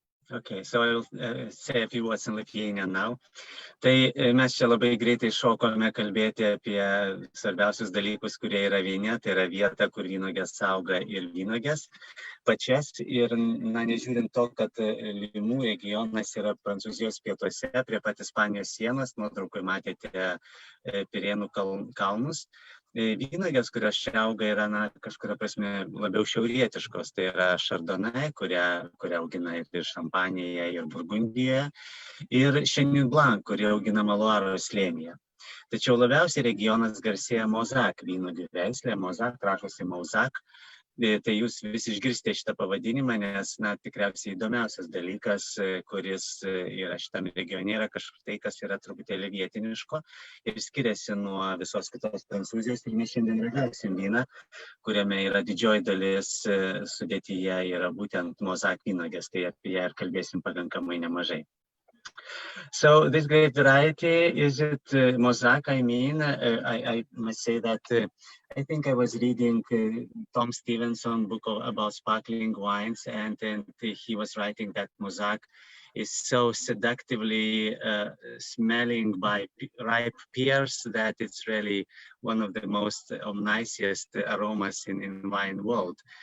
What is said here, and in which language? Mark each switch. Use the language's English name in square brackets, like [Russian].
[English] Okay, so I will say a few words in Lithuanian now. [Lithuanian] Tai mes čia labai greitai šokome kalbėti apie svarbiausius dalykus, kurie yra vyne, tai yra vieta, kur vynogės auga ir vynogės pačias. Ir nežiūrint to, kad Limoux regionas yra Prancūzijos pietuose, prie pat Ispanijos sienos, nuotraukoje matėte Pirėnų kalnus. Vynogės, kurios čia auga, yra kažkuria prasme labiau šiaurietiškos. Tai yra Chardonnay, kurią augina ir Šampanėje, ir Burgundijoje, ir Chenin Blanc, kuri auginama Luaro slėnyje. Tačiau labiausiai regionas garsėja Mauzac vynuogių veislė, Mauzac rašosi Mauzac. Tai jūs visi išgirsite šitą pavadinimą, nes tikriausiai įdomiausias dalykas, kuris yra šitam regione, yra kažkas tai, kas yra truputėlį vietiniško ir skiriasi nuo visos kitos Prancūzijos. Ir mes šiandien ragausim vyną, kuriame yra didžioji dalis sudėtyje yra būtent Mauzac vynuogės, tai apie ją ir kalbėsim pakankamai nemažai. [English] So this great variety, is it Mauzac? I mean, I must say that I think I was reading Tom Stevenson book about sparkling wines, and he was writing that Mauzac is so seductively smelling by ripe pears that it's really one of the most nicest aromas in wine world.